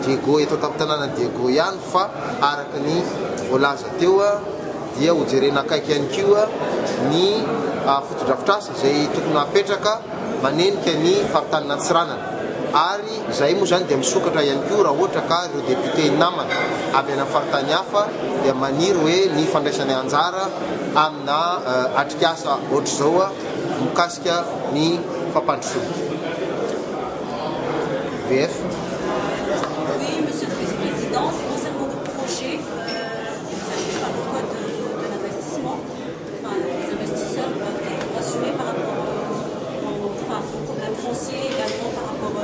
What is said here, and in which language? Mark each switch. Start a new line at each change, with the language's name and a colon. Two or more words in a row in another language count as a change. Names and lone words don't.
Malagasy: Diego eto tamin-tanàna Diego ihany fa araka ny voalaza teo dia hojerena akaiky ihany koa ny fotodrafitrasa zay tokony apetraka manenika ny faritany Antsiranana ary zay moa zany dia misokatra ihany koa raha ohatra ka ireo député namana avy any faritany hafa dia maniry hoe ny fandraisany anjara amina atrik'asa ohatr'izao mikasika ny fampandrosoana. VF.
French: Oui, Monsieur le Vice-président, concernant votre projet, vous avez par le code de l'investissement, enfin, les investisseurs doivent être assurés par rapport au problème foncier également par rapport